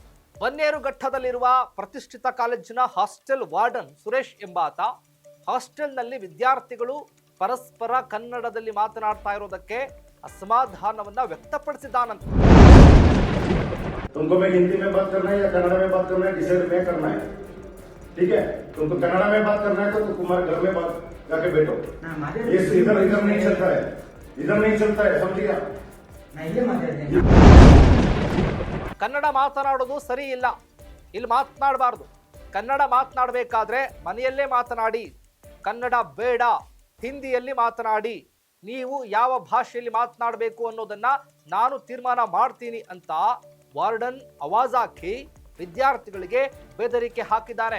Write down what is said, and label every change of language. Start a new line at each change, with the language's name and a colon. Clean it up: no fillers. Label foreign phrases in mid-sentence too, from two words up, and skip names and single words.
Kannada: ಬನ್ನೇರುಘಟ್ಟದಲ್ಲಿರುವ ಪ್ರತಿಷ್ಠಿತ ಕಾಲೇಜಿನ ಹಾಸ್ಟೆಲ್ ವಾರ್ಡನ್ ಸುರೇಶ್ ಎಂಬಾತ ಹಾಸ್ಟೆಲ್ನಲ್ಲಿ ವಿದ್ಯಾರ್ಥಿಗಳು ಪರಸ್ಪರ ಕನ್ನಡದಲ್ಲಿ ಮಾತನಾಡ್ತಾ ಇರೋದಕ್ಕೆ ಅಸಮಾಧಾನವನ್ನ ವ್ಯಕ್ತಪಡಿಸಿದ್ದಾನಂತೆ.
Hindi: तुमको मैं हिंदी में बात करना है या कन्नड़ा में बात करना है, डिसाइड मैं करना है, ठीक है? तुमको कन्नड़ा में बात करना है तो तुम्हारे घर में बात जाके बैठो. ये इधर इधर नहीं चलता है, इधर नहीं चलता है, समझ गया?
Kannada: ಕನ್ನಡ ಮಾತನಾಡೋದು ಸರಿ ಇಲ್ಲ, ಇಲ್ಲಿ ಮಾತನಾಡಬಾರ್ದು. ಕನ್ನಡ ಮಾತನಾಡಬೇಕಾದ್ರೆ ಮನೆಯಲ್ಲೇ ಮಾತನಾಡಿ, ಕನ್ನಡ ಬೇಡ, ಹಿಂದಿಯಲ್ಲಿ ಮಾತನಾಡಿ. ನೀವು ಯಾವ ಭಾಷೆಯಲ್ಲಿ ಮಾತನಾಡಬೇಕು ಅನ್ನೋದನ್ನ ನಾನು ತೀರ್ಮಾನ ಮಾಡ್ತೀನಿ ಅಂತ ವಾರ್ಡನ್ ಆವಾಜ್ ಹಾಕಿ ವಿದ್ಯಾರ್ಥಿಗಳಿಗೆ ಬೆದರಿಕೆ ಹಾಕಿದ್ದಾನೆ.